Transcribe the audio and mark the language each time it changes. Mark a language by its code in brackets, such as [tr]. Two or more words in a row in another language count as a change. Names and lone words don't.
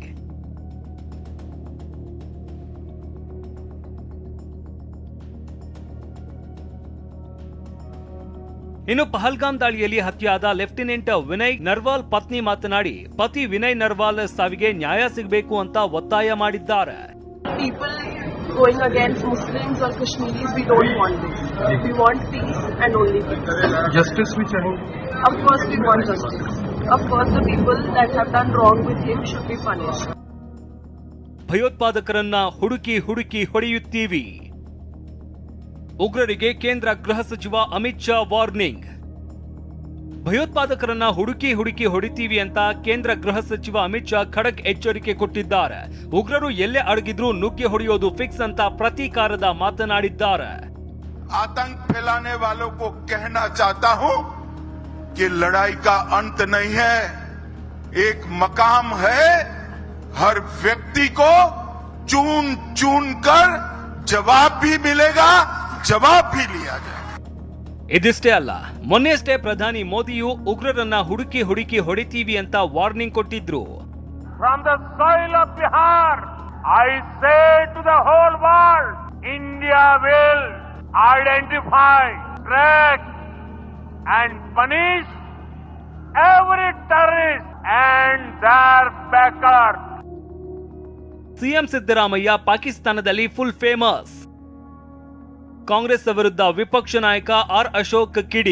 [kn] ಇನ್ನು ಪಹಲ್ಗಾಮ್ ದಾಳಿಯಲ್ಲಿ ಹತ್ಯೆಯಾದ ಲೆಫ್ಟಿನೆಂಟ್ ವಿನಯ್ ನರ್ವಾಲ್ ಪತ್ನಿ ಮಾತನಾಡಿ, ಪತಿ ವಿನಯ್ ನರ್ವಾಲ್ ಸಾವಿಗೆ ನ್ಯಾಯ ಸಿಗಬೇಕು ಅಂತ ಒತ್ತಾಯ ಮಾಡಿದ್ದಾರೆ. [en] Going against Muslims or Kashmiris, we don't want this. We want peace and only peace. Justice we chahiye. Of course we want justice. Of course the people that have done wrong with him should be punished. [kn] ಭಯೋತ್ಪಾದಕರನ್ನ ಹುಡುಕಿ ಹುಡುಕಿ ಹೊಡೆಯುತ್ತೀವಿ. ಉಗ್ರರಿಗೆ ಕೇಂದ್ರ ಗೃಹ ಸಚಿವ ಅಮಿತ್ ಶಾ ವಾರ್ನಿಂಗ್. ಭಯೋತ್ಪಾದಕರನ್ನ ಹುಡುಕಿ ಹುಡುಕಿ ಹೊಡಿತೀವಿ ಅಂತ ಕೇಂದ್ರ ಗೃಹ ಸಚಿವ ಅಮಿತ್ ಶಾ ಖಡಕ್ ಎಚ್ಚರಿಕೆ ಕೊಟ್ಟಿದ್ದಾರೆ. ಉಗ್ರರು ಎಲ್ಲೇ ಅಡಗಿದ್ರೂ ನುಗ್ಗಿ ಹೊಡೆಯೋದು ಫಿಕ್ಸ್ ಅಂತ ಪ್ರತೀಕಾರದ ಮಾತನಾಡಿದ್ದಾರೆ. [hi] आतंक फैलाने वालों को कहना चाहता हूं कि लड़ाई का अंत नहीं है, एक मकाम है. हर व्यक्ति को चुन चुन कर जवाब भी मिलेगा, जवाब भी लिया जाएगा. [kn] ಇದಿಷ್ಟೇ ಅಲ್ಲ, ಮೊನ್ನೆಯಷ್ಟೇ ಪ್ರಧಾನಿ ಮೋದಿಯು ಉಗ್ರರನ್ನ ಹುಡುಕಿ ಹುಡುಕಿ ಹೊಡಿತೀವಿ ಅಂತ ವಾರ್ನಿಂಗ್ ಕೊಟ್ಟಿದ್ರು. [en] From the soil of Bihar I say to the whole world, India will identify, track and punish every terrorist and their backer. [kn] ಸಿಎಂ ಸಿದ್ದರಾಮಯ್ಯ ಪಾಕಿಸ್ತಾನದಲ್ಲಿ [en] full famous. [kn] ಕಾಂಗ್ರೆಸ್ ವಿರುದ್ಧ ವಿಪಕ್ಷ ನಾಯಕ ಆರ್ ಅಶೋಕ್ ಕಿಡಿ.